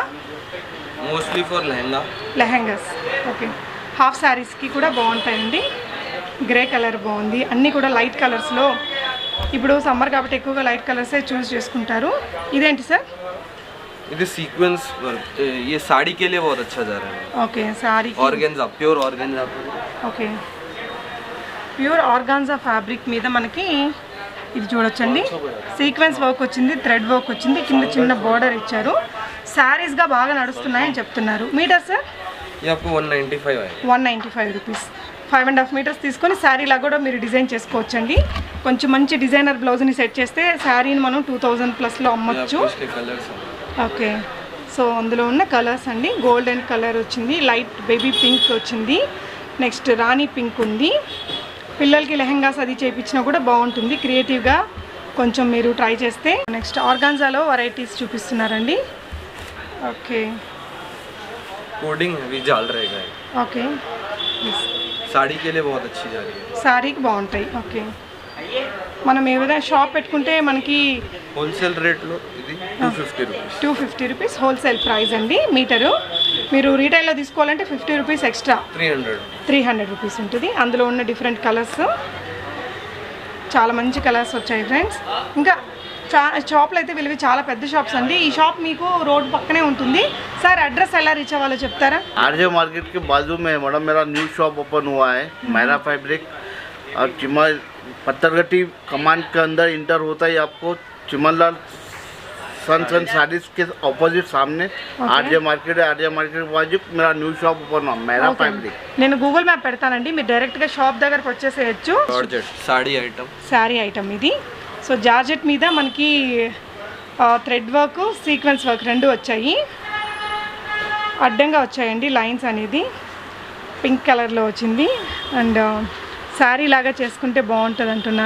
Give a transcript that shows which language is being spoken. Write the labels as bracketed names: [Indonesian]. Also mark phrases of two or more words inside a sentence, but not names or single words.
[English] mostly for [Telugu] లెహంగాస్. ఓకే, [English] half sarees [Telugu] కూడా బాగుంటాయండి. [English] grey colour [Telugu] బాగుంది. అన్నీ కూడా [English] light colours, [Telugu] ఇప్పుడు సమ్మర్ కాబట్టి ఎక్కువగా [English] light colours [Telugu] చూస్ చేసుకుంటారు. ఇదేంటి సార్? ఇది [English] sequence work. [Hindi] ये साड़ी के लिए बहुत अच्छा जा रहा है. [Telugu] ఓకే, సారీ [English] organza, pure organza. [Telugu] ఓకే, [English] pure organza fabric [Telugu] మీద మనకి ఇది చూడొచ్చండి. [English] sequence work [Telugu] వచ్చింది, [English] thread work [Telugu] వచ్చింది, కింద చిన్న బార్డర్ ఇచ్చారు. శారీస్గా బాగా నడుస్తున్నాయని చెప్తున్నారు. మీటర్ సార్? [Hindi] ये आपको 195 है. [Telugu] 195 రూపీస్. 5.5 మీటర్స్ తీసుకొని శారీలా కూడా మీరు డిజైన్ చేసుకోవచ్చండి. కొంచెం మంచి [English] designer blouse [Telugu] సెట్ చేస్తే శారీని మనం 2000+ అమ్మొచ్చు. ఓకే, సో అందులో ఉన్న కలర్స్ అండి, [English] golden colour [Telugu] వచ్చింది, [English] light baby pink [Telugu] వచ్చింది, నెక్స్ట్ రాణి పింక్ ఉంది. పిల్లలకి లెహంగాస్ అది చేయించినా కూడా బాగుంటుంది క్రియేటివ్గా కొంచెం మీరు ట్రై చేస్తే. నెక్స్ట్ ఆర్గాన్జాలో వెరైటీస్ చూపిస్తున్నారండి. ఓకే, [Hindi] कोडिंग भी जाल रहेगा. [Telugu] ఓకే, [Hindi] साड़ी के लिए बहुत अच्छी जा रही है. [Telugu] శారీకి బాగుంటాయి. ఓకే, మనం ఏదైనా షాప్ పెట్టుకుంటే మనకి [English] wholesale rate [Telugu] ఇది 250 రూపీస్. 250 రూపీస్ [English] wholesale price [Telugu] అండి మీటరు. మీరు రీటైల్లో తీసుకోవాలంటే 50 [English] rupees extra, [Telugu] 300 రూపీస్ ఉంటుంది. అందులో ఉన్న [English] different colours, [Telugu] చాలా మంచి కలర్స్ వచ్చాయి ఫ్రెండ్స్. ఇంకా షాప్లో అయితే వీళ్ళవి చాలా పెద్ద షాప్స్ అండి. ఈ షాప్ మీకు రోడ్ పక్కనే ఉంటుంది. సార్ అడ్రస్ ఎలా రీచ్ అవ్వాలో చెప్తారా? [Hindi] आरजे मार्केट के बाजू में मैडम मेरा [English] new shop open [Hindi] हुआ है, मेरा फैब्रिक, और चिमल पत्थरगट्टी कमान के अंदर इंटर होता ही आपको चिमनलाल सन साड़ीज के ऑपोजिट सामने आरजे मार्केट है. आरजे मार्केट के बाजू मेरा [English] new shop open [Hindi] हुआ, मेरा फैब्रिक. [Telugu] నేను గూగుల్ మ్యాప్ పెడతానండి, మీరు డైరెక్ట్గా షాప్ దగ్గరకు వచ్చేసేయచ్చు. శారీ ఐటమ్ ఇది. సో జార్జెట్ మీద మనకి [English] thread work, sequence work [Telugu] రెండు వచ్చాయి, అడ్డంగా వచ్చాయండి లైన్స్ అనేది. [English] pink colour [Telugu] వచ్చింది అండ్ శారీ లాగా చేసుకుంటే బాగుంటుంది అంటున్నారు.